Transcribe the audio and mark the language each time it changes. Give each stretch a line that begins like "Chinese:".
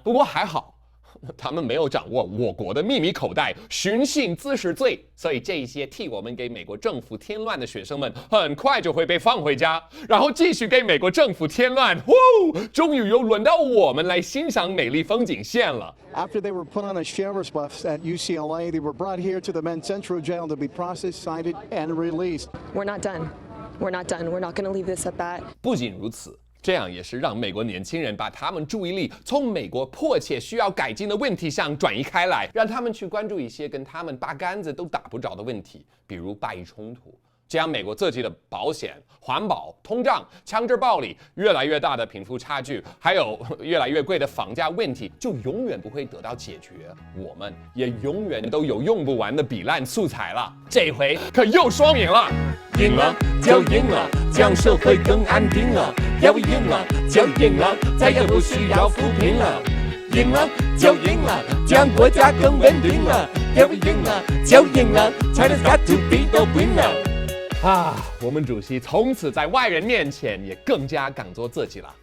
Chinese: 不过还好，他们没有掌握我国的秘密口袋寻衅滋事罪，所以这些替我们给美国政府添乱的学生们很快就会被放回家，然后继续给美国政府添乱。终于又轮到我们来欣赏美丽风景线了。
English: After they were put on a sheriff's bus at UCLA, they were brought here to the Men's Central Jail to be processed, cited, and released. We're not done. We're not done. We're not going to leave this at that.
Chinese: 不仅如此，这样也是让美国年轻人把他们注意力从美国迫切需要改进的问题上转移开来，让他们去关注一些跟他们八竿子都打不着的问题，比如巴以冲突。这样，美国自己的保险、环保、通胀、枪支暴力、越来越大的贫富差距，还有越来越贵的房价问题，就永远不会得到解决。我们也永远都有用不完的比烂素材了。这回可又双赢了，赢了就赢了，将社会更安定了。要赢了就赢了，再也不需要扶贫了。赢了就赢了，将国家更稳定了。要赢了就赢了 ，
English: China's got to be the winner。
Chinese: 啊，我们主席从此在外人面前也更加敢做自己了。